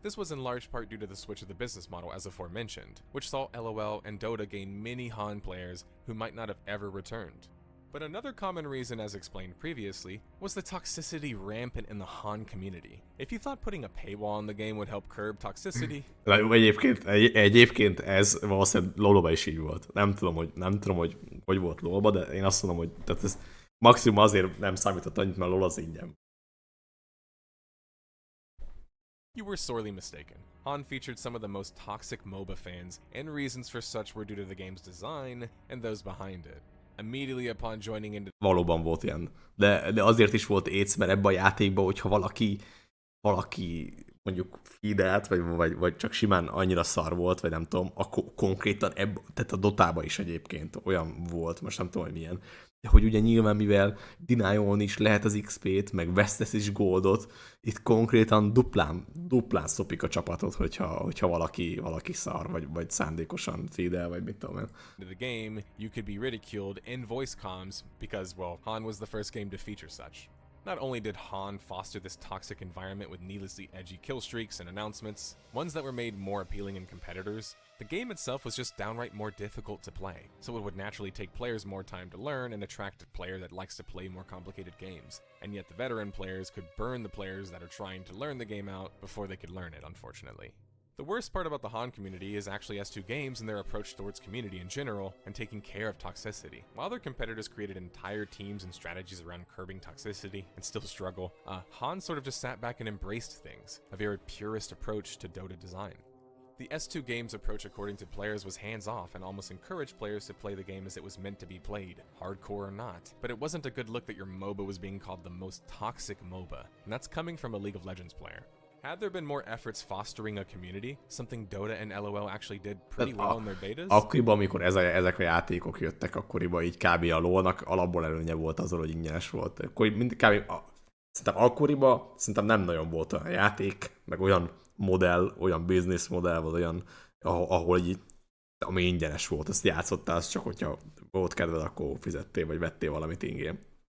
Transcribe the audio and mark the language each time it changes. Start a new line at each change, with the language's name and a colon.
English: This was in large part due to the switch of the business model as aforementioned, which saw LOL and Dota gain many Han players who might not have ever returned. But another common reason, as explained previously, was the toxicity rampant in the Han community. If you thought putting a paywall on the game would help curb toxicity...
Hungarian: Egyébként ez valószínűleg LoL-ba is így volt. Nem tudom, hogy volt LoL-ba, de én azt mondom, hogy tehát ez maximum azért nem számított annyit, mert LoL az ingyen.
English: You were sorely mistaken. Han featured some of the most toxic MOBA fans, and reasons for such were due to the game's design and those behind it. Immediately upon joining into...
Hungarian: Valóban volt ilyen. De azért is volt éc, mert ebben a játékban, hogyha valaki mondjuk feedelt, vagy csak simán annyira szar volt, vagy nem tudom, akkor konkrétan tehát a Dotában is egyébként olyan volt, most nem tudom, hogy milyen. De hogy ugye nyilván, mivel denialni is lehet az XP-t, meg vesztesz is goldot, itt konkrétan duplán szopik a csapatot, hogyha valaki szar, vagy szándékosan feedel, vagy mit tudom én.
English: The game, you could be ridiculed in voice comms because, well, Han was the first game to feature such. Not only did Han foster this toxic environment with needlessly edgy kill streaks and announcements, ones that were made more appealing in competitors, the game itself was just downright more difficult to play, so it would naturally take players more time to learn and attract a player that likes to play more complicated games. And yet the veteran players could burn the players that are trying to learn the game out before they could learn it, unfortunately. The worst part about the Han community is actually S2 Games and their approach towards community in general and taking care of toxicity. While their competitors created entire teams and strategies around curbing toxicity and still struggle, Han sort of just sat back and embraced things, a very purist approach to Dota design. The S2 Games approach, according to players, was hands-off and almost encouraged players to play the game as it was meant to be played, hardcore or not. But it wasn't a good look that your MOBA was being called the most toxic MOBA, and that's coming from a League of Legends player. Had there been more efforts fostering a community, something Dota and LOL actually did pretty well in their betas?
Hungarian: Akkoriban, amikor ezek a játékok jöttek, akkoriban így kb. A LoL-nak alapból előnye volt azzal, hogy ingyenes volt. Akkor szerintem akkoriban nem nagyon volt olyan játék, meg olyan modell, olyan business modell, vagy olyan, ahol így, ami ingyenes volt, azt játszottál, az csak hogyha volt kedved, akkor fizettél, vagy vettél valamit ingyen.